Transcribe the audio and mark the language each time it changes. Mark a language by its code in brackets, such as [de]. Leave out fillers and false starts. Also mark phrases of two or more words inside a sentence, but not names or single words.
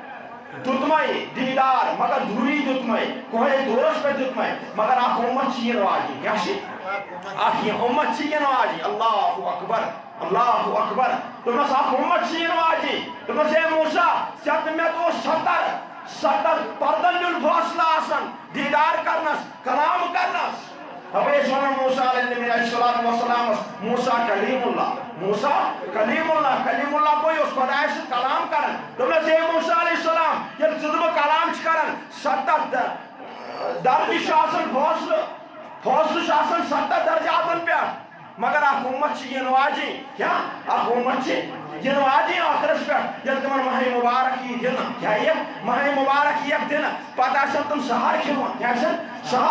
[ks] دیُتمے دیٖدار مگر دوٗری دیُتمے کوہے طورس پٮ۪ٹھ دیُتمے مگر اکھ اُمت چھِ یِنہٕ واجیٚنۍ کیٛاہ چھِ اکھ اُمت چھِ یِنہٕ واجیٚنۍ [ar] اللہ اکبر اللہ اکبر [ks] دوٚپنس اکھ اُمت چھِ یِنہٕ واجیٚنۍ دوٚپنس ہے موسیٰ ژےٚ تہٕ مےٚ تہِ اوس 70 پردن ہُنٛد فٲصلہٕ آسان دیٖدار کرنس کلام کرنس تَوَے ٲسۍ وَنان موسیٰ علیہ نبی [ar] علیہ الصلوٰۃ والسلامس [ks] موسیٰ کلیم اللہ موسیٰ کلیم اللہ گوٚو یہِ اوس خۄدایَس سۭتۍ کلام کران دوٚپنس ہے موسیٰ [ar] علیہ السلام [ks] ییٚلہِ ژٕ تہٕ بہٕ کلام چھِ کران 70 درجہِ چھُ آسان فٲصلہٕ چھُ آسان 70 درجاتن پٮ۪ٹھ مگر اکھ اُمت چھِ یِنہٕ واجیٚنۍ کیٛاہ اکھ اُمت چھِ یِنہٕ واجیٚنۍ ٲخرس پٮ۪ٹھ ییٚلہِ تِمن ماہ مبارک یی دِنہٕ کیٛاہ یِیَکھ ماہ مبارک یِیَکھ دِنہٕ پتہٕ آسن تِم سحر کھٮ۪وان کیٛاہ آسن سحر